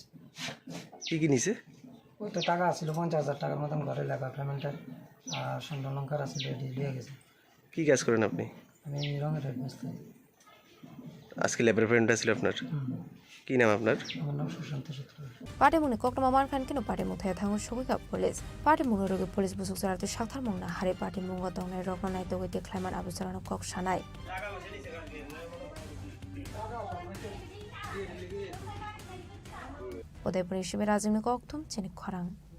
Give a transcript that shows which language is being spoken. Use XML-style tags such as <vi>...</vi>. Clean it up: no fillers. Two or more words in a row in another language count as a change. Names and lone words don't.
<bn>কি নিছে? ওই তো টাকা ছিল 50,000 টাকার মতন, ঘরে</bn> <en>labour payment</en> <bn>আর স্বর্ণ অলঙ্কার আছে, রেডি লিয়ে গেছে। কি কাজ করেন আপনি? আমি রঙের রেট বেচতে। আজকে</bn> <en>labour payment</en> <bn>ছিল আপনার? কি নাম আপনার? আমার নাম সুশান্ত সূত্র।</bn> <trp>Party Muni Kokma Mankan Kino Party Muthe Thang Shugika Police. Party Munurugi Police Busuk Saratu Shakhtar Mungna Hari Party Mungo Dongnai Rognai Dogiti Climate Abusarano Kok Shanai. Udaipuri Shibirazimi Koktum Chini Khorang.</trp>